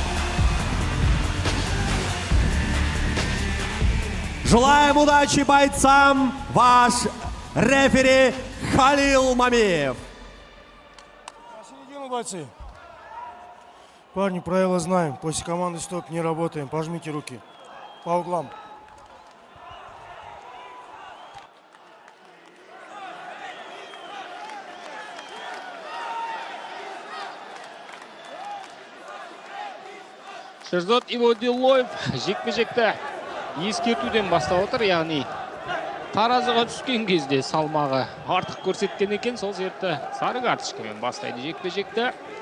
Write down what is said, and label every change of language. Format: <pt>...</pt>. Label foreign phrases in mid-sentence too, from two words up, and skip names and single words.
<ru>Желаем удачи бойцам, ваш рефери Халил Мамиев. На середину, бойцы. Парни, правила знаем. После команды стоп не работаем. Пожмите руки. По углам.</ru> <kk>Шерзод Ибадиллаев жекпе-жекте ескертуден бастап отыр, яғни таразыға түскен кезде салмағы артық көрсеткен екен, сол жерде сары карточкамен бастайды жекпе-жекте.</kk>